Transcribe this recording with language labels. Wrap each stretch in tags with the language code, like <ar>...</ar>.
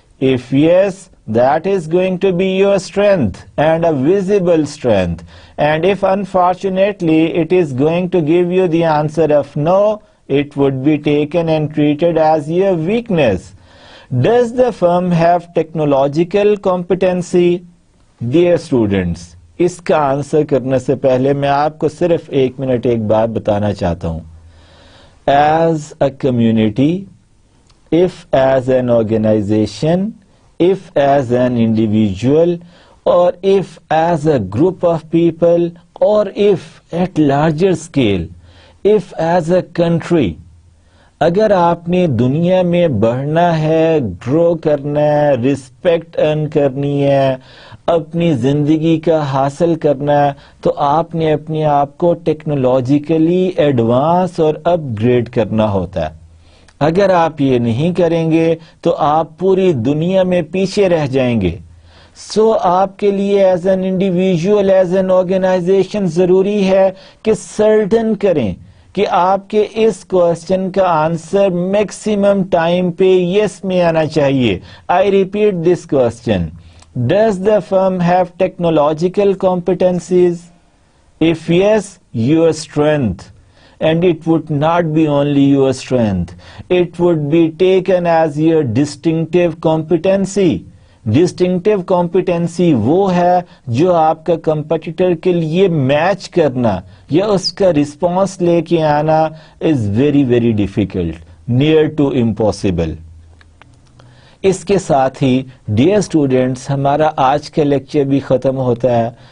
<en>If yes, that is going to be your strength and a visible strength. And if unfortunately it is going to give you the answer of no, it would be taken and treated as your weakness. Does the firm have technological competency? Dear students,</en> <ur>اس کا answer کرنے سے پہلے میں آپ کو صرف 1 minute ایک بات بتانا چاہتا ہوں.</ur> <en>As a community, if as an organization, if as an individual, or if as a group of people, or if at larger scale, if as a country,</en> <ur>اگر آپ نے دنیا میں بڑھنا ہے، گرو کرنا ہے، رسپیکٹ ارن کرنی ہے، اپنی زندگی کا حاصل کرنا ہے، تو آپ نے اپنے آپ کو ٹیکنالوجیکلی ایڈوانس اور اپ گریڈ کرنا ہوتا ہے. اگر آپ یہ نہیں کریں گے تو آپ پوری دنیا میں پیچھے رہ جائیں گے. سو آپ کے لیے as an individual, as an organization ضروری ہے کہ سرٹن کریں کہ آپ کے اس کوشچن کا آنسر میکسیمم ٹائم پہ یس میں آنا چاہیے.</ur> <en>I repeat this question: does the firm have technological competencies? If yes, your strength. And it would not be only your strength, it would be taken as your distinctive competency.</en> <ur>Distinctive competency وہ ہے جو آپ کا competitor کے لیے match کرنا یا اس کا رسپانس لے کے آنا</ur> <en>Is very very difficult, near to impossible.</en> <ur>اس کے ساتھ ہی ڈیئر اسٹوڈینٹس، ہمارا آج کا لیکچر بھی ختم ہوتا ہے.</ur>